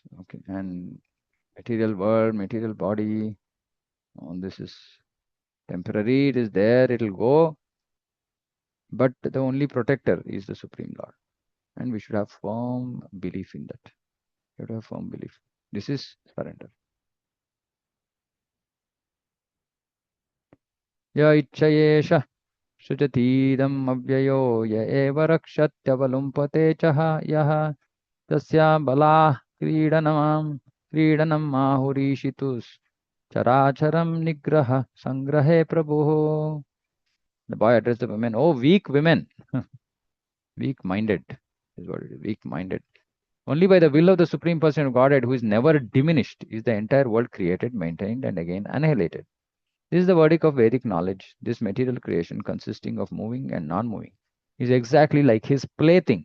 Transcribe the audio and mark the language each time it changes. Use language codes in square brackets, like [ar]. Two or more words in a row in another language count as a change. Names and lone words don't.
[en] Okay, and material world, material body, all this is temporary. It is there. It'll go. But the only protector is the Supreme Lord, and we should have firm belief in that. You have to have firm belief. This is surrender. [sa] य इच्छयेश सुजतीदम् अव्ययो य एव रक्षत्यवलुम्पते चः यः तस्य बलः क्रीडनम् महुरीशितुस् चराचरम् निग्रह संग्रहे प्रभु. [en] The boy addressed the women, oh, weak women, weak-minded is what it is, weak-minded. Only by the will of the Supreme Person of Godhead, who is never diminished, is the entire world created, maintained, and again annihilated. This is the verdict of Vedic knowledge. This material creation, consisting of moving and non-moving, is exactly like his plaything.